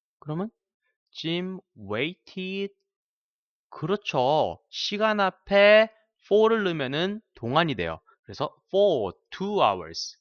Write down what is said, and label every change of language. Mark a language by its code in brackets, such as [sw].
[ko] 그러면 [en] Jim waited. [ko] 그렇죠. 시간 앞에 for를 넣으면은 동안이 돼요. 그래서 [en] for 2 hours.